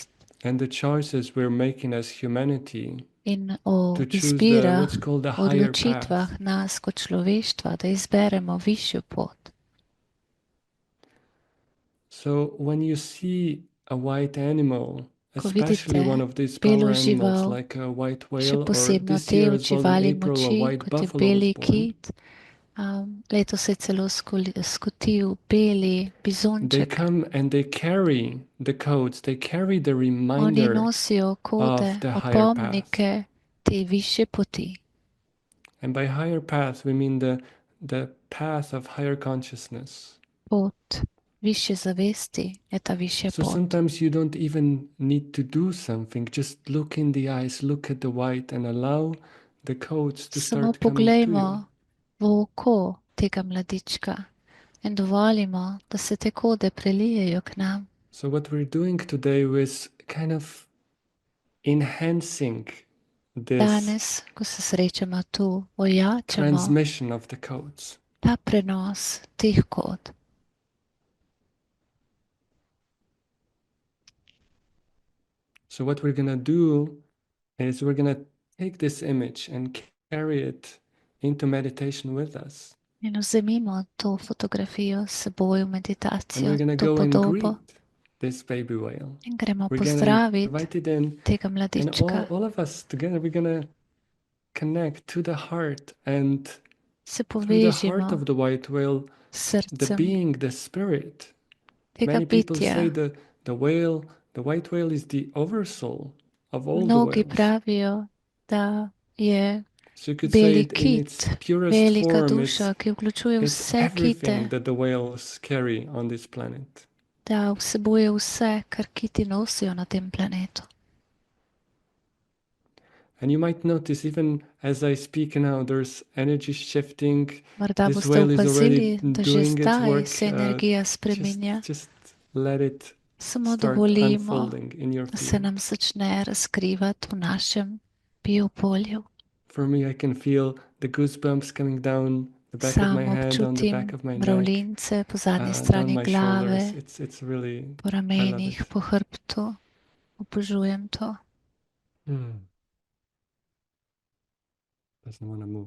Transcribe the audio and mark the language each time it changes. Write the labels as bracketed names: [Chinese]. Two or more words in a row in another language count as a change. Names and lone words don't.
[English] and the choices we're making as humanity [Slovenian] in o [English] to choose [Slovenian] izbirah, [English] what's called the higher [Slovenian] odločitvah [English] path. [Slovenian] nas kot človeštva, da izberemo višjo pot. [English] So when you see a white animal, [Slovenian] Ko [English] especially one [Slovenian] vidite [English] of these [Slovenian] belo [English] power animals [Slovenian] žival, [English] like a white [Slovenian] še [English] whale, or [Slovenian] posebno [English] this [Slovenian] te [English] year [Slovenian] od [English] as well in [Slovenian] živali [English] April, a [Slovenian] moči, [English] white [Slovenian] kot je [English] buffalo was [Slovenian] beli [English] born. [Slovenian] kit, letos se je celo skotil beli [English] They [Slovenian] bizonček. [English] come and they carry the codes, they carry the [Slovenian] Oni [English] reminder [Slovenian] nosijo kode, [English] of the higher path. [Slovenian] opomnike te višje poti. [English] And by higher path, we mean the path of higher consciousness. [Slovenian] Pot višje zavesti je ta višja [English] So [Slovenian] pot. [English] sometimes you don't even need to do something. Just look in the eyes, look at the white, and allow the codes to [Slovenian] Samo [English] start coming to you. [Slovenian] poglejmo v oko tega mladička in dovolimo, da se te kode prelijejo k nam. [English] So what we're doing today is kind of enhancing this [Slovenian] Danes, ko se srečamo tu, ojačamo [English] transmission of the codes. [Slovenian] ta prenos teh kod. [English] So what we're going to do is we're going to take this image and carry it into meditation with us. [Slovenian] In vzemimo to fotografijo s seboj v [English] And [Slovenian] meditacijo, [English] we're going to [Slovenian] to [English] go and [Slovenian] podobo, [English] greet this baby whale. [Slovenian] in gremo [English] We're going to [Slovenian] pozdraviti [English] invite it in, [Slovenian] tega [English] and [Slovenian] mladička. [English] all of us together, we're going to connect to the heart, and [Slovenian] Se [English] through the heart [Slovenian] povežimo [English] of the white whale, [Slovenian] s [English] the [Slovenian] srcem [English] being, the spirit. [Slovenian] tega [English] Many people say [Slovenian] bitja. [English] the white whale is the oversoul of all the [Slovenian] Mnogi [English] whales. [Slovenian] pravijo, da je [English] So you could say [Slovenian] beli [English] it in its [Slovenian] kit, [English] purest [Slovenian] velika [English] form, [Slovenian] duša, ki vključuje [English] it's [Slovenian] vse [English] everything [Slovenian] kite, [English] that the whales carry on this planet. [Slovenian] da vsebuje vse, kar kiti nosijo na tem planetu. [English] And you might notice, even as I speak now, there's energy shifting. [Slovenian] Morda [English] This [Slovenian] boste [English] whale is already [Slovenian] opazili, da že [English] doing its [Slovenian] zdaj [English] work. [Slovenian] se energija spreminja. [English] Just let it [Slovenian] Samo [English] start [Slovenian] dovolimo, [English] unfolding in your [Slovenian] da se [English] field. [Slovenian] nam začne razkrivati v našem biopolju. [English] For me, I can feel the goosebumps coming down the back of my [Slovenian] Sam [English] head, on the back [Slovenian] občutim [English] of my neck, [Slovenian] mravljince po zadnji [English] down [Slovenian] strani [English] my [Slovenian] glave, [English] shoulders. It's really, [Slovenian] po [English] I love [Slovenian] ramenih, [English] it. [Slovenian] po hrbtu. Obožujem to. [English] Doesn't want to move.